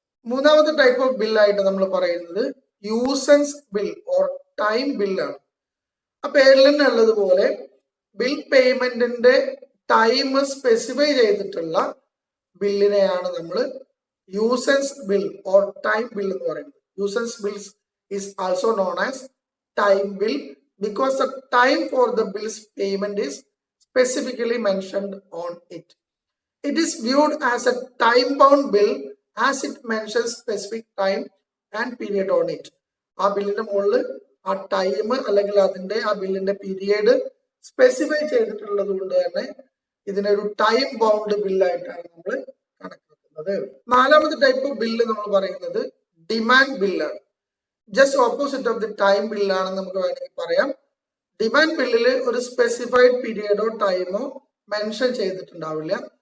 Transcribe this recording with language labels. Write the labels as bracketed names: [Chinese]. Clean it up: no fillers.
[Malayalam] മൂന്നാമത്തെ type of ബില്ലായിട്ട് നമ്മൾ പറയുന്നത് യൂസൻസ് ബിൽ ഓർ ടൈം ബില്ലാണ്. ആ പേരിൽ തന്നെ ഉള്ളതുപോലെ ബിൽ പേയ്മെന്റിന്റെ ടൈം സ്പെസിഫൈ ചെയ്തിട്ടുള്ള ബില്ലിനെയാണ് നമ്മൾ യൂസൻസ് ബിൽ ഓർ ടൈം ബിൽ എന്ന് പറയുന്നത്. [English] Usance bills is also known as time bill because the time for the bill's payment is specifically mentioned on it. It is viewed as a time-bound bill as it mentions specific time and period on it. [Malayalam] ആ ബില്ലിന്റെ മുകളിൽ ആ time അല്ലെങ്കിൽ അതിന്റെ ആ ബില്ലിന്റെ period specify ചെയ്തിട്ടുള്ളത് കൊണ്ട് തന്നെ ഇതിനൊരു ടൈം ബൗണ്ട് ബില്ലായിട്ടാണ് നമ്മൾ കണക്കാക്കുന്നത്. നാലാമത്തെ ടൈപ്പ് ഓഫ് ബില്ല് നമ്മൾ പറയുന്നത് ഡിമാൻഡ് ബില്ലാണ്. Just opposite of the time ബില്ലാണെന്ന് നമുക്ക് വേണമെങ്കിൽ പറയാം. ഡിമാൻഡ് ബില്ലിൽ ഒരു സ്പെസിഫൈഡ് പീരിയഡോ ടൈമോ മെൻഷൻ ചെയ്തിട്ടുണ്ടാവില്ല.